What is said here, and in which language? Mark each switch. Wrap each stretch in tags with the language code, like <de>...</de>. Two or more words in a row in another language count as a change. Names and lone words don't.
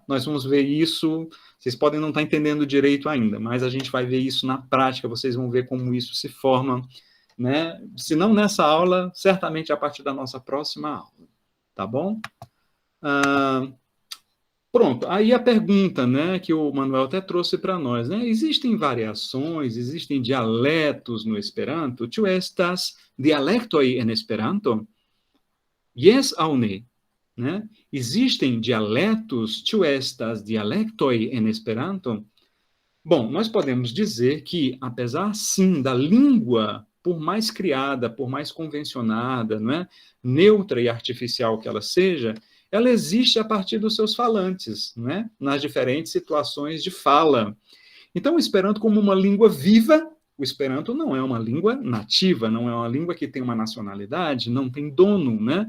<pt>Nós vamos ver isso, vocês podem não estar entendendo direito ainda, mas a gente vai ver isso na prática, vocês vão ver como isso se forma, né? Se não nessa aula, certamente a partir da nossa próxima aula, tá bom? Pronto, aí a pergunta, né, que o Manuel até trouxe para nós, né? Existem variações, existem dialetos no Esperanto?</pt> <eo>Ĉu estas dialektoj en Esperanto? Jes aŭ ne?</eo> <pt>né? Existem dialetos,</pt> <eo>ĉu estas dialektoj en Esperanto?</eo> <pt>Bom, nós podemos dizer que, apesar, sim, da língua, por mais criada, por mais convencionada, não é? Neutra e artificial que ela seja, ela existe a partir dos seus falantes, não é? Nas diferentes situações de fala. Então, o Esperanto, como uma língua viva, o Esperanto não é uma língua nativa, não é uma língua que tem uma nacionalidade, não tem dono, né?</pt>